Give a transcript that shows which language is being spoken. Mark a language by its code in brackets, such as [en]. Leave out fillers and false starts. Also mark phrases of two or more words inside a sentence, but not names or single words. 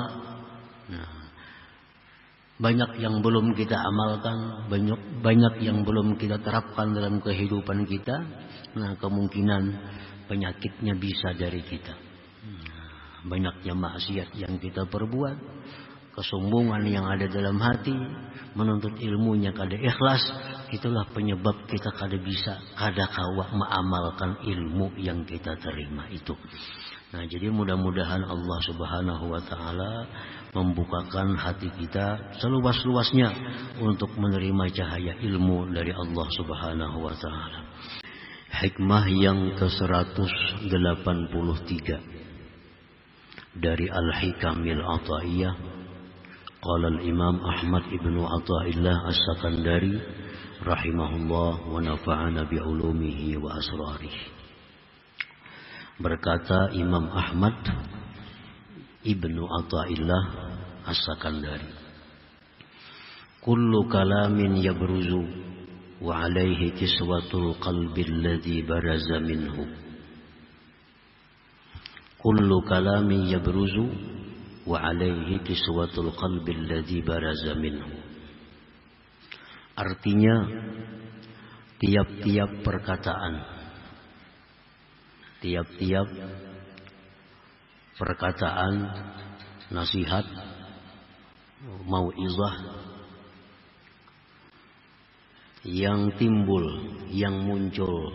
[id] Nah, banyak yang belum kita amalkan, banyak yang belum kita terapkan dalam kehidupan kita. Nah, kemungkinan penyakitnya bisa dari kita. Banyaknya maksiat yang kita perbuat, kesombongan yang ada dalam hati, [bjn] menuntut ilmunya kada ikhlas, itulah penyebab kita kada bisa, kada kawa mengamalkan ilmu yang kita terima itu. [id] Nah, jadi mudah-mudahan Allah [ar] سبحانه وتعالى [id] membukakan hati kita seluas-luasnya untuk menerima cahaya ilmu dari Allah [ar] سبحانه وتعالى. [id] Hikmah yang ke-183 dari Al-Hikamil Ata'iyah. [ar] قال الإمام أحمد ابن عطاء الله السكندري رحمه الله ونفعنا بعلومه وأسراره. [id] Berkata Imam Ahmad ibnu Ata'illah As-Sakandari, [ar] كل كلام يبرز وعليه كسوة القلب الذي برز منه. كل كلام يبرز وعليه كسوة القلب الذي برز منه. [id] Artinya, tiap-tiap perkataan nasihat, mau'izah yang timbul, yang muncul